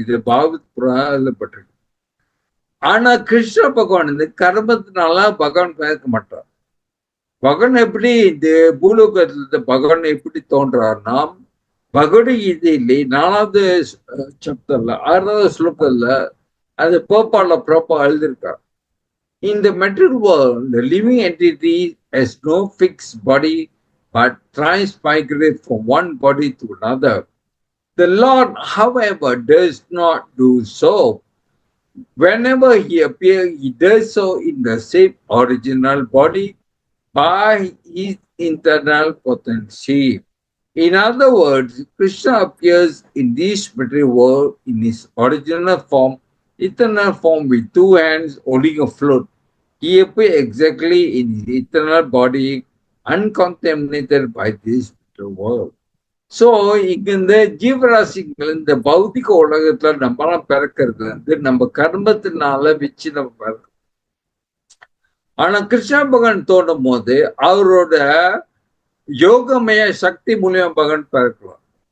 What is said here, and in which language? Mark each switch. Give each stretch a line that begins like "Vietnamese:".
Tamil: இது பாகவத் புராணப்பட்டிருக்கு. ஆனா கிருஷ்ண பகவான் கர்மத்தினால பகவான் பிறக்க மாட்டார். பகவான் எப்படி இந்த பூலோகத்துல பகவான் எப்படி தோன்றார்னா, பகவத்கீதையிலே 4வது சாப்டர்ல 6வது ஸ்லோகத்துல அது பிரபா எழுதியிருக்கார்.
English: In the material world, the living entity has no fixed body but transmigrate from one body to another. The Lord, however, does not do so. Whenever he appears, he does so in the same original body by his internal potency. In other words, Krishna appears in this material world in his original form, eternal form with 2 hands holding a flute. He appears exactly in his eternal body, uncontaminated by this material world.
Tamil: So, இங்க இந்த ஜீவராசிகள் இந்த பௌத்திக உலகத்துல நம்மளாம் பிறக்கிறது நம்ம கர்மத்தினால வச்சு நம்ம பிறக்கிறோம். ஆனா கிருஷ்ண பகவான் தோண்டும் போது அவரோட யோகமய சக்தி மூலியமா பகவான் பிறக்கலாம்.